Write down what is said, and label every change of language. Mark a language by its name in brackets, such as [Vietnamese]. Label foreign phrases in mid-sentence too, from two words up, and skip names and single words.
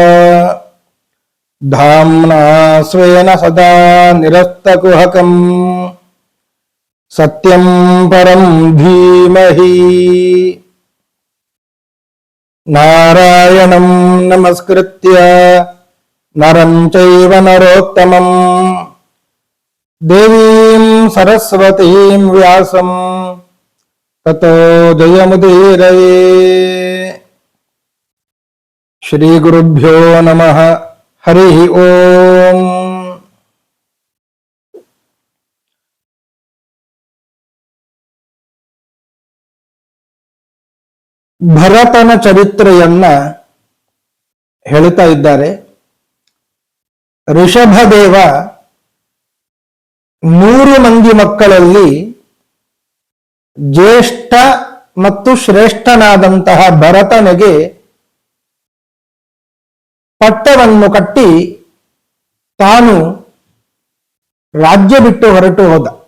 [Sanskrit] ಧಾಮ್ನಾ ಸ್ವೇನ ಸದಾ ನಿರಸ್ತಕುಹಕಂ ಸತ್ಯಂ ಪರಂ ಧೀಮಹಿ ನಾರಾಯಣಂ ನಮಸ್ಕೃತ್ಯ ನರಂ ಚೈವ ನರೋತ್ತಮಂ ದೇವೀಂ ಸರಸ್ವತೀಂ ವ್ಯಾಸಂ ತತೋ ಜಯಮುದೀರಯೇ. ಶ್ರೀ ಗುರುಭ್ಯೋ ನಮಃ. ಹರಿ ಓಂ. [Kannada] ಭರತನ ಚರಿತ್ರೆಯನ್ನ ಹೇಳ್ತಾ ಇದ್ದಾರೆ. ಋಷಭದೇವ 100 ಮಂದಿ ಮಕ್ಕಳಲ್ಲಿ ಜ್ಯೇಷ್ಠ ಮತ್ತು ಶ್ರೇಷ್ಠನಾದಂತಹ ಭರತನಿಗೆ ಪಟ್ಟವನ್ನು ಕಟ್ಟಿ ತಾನು ರಾಜ್ಯ ಬಿಟ್ಟು ಹೊರಟು ಹೋದ.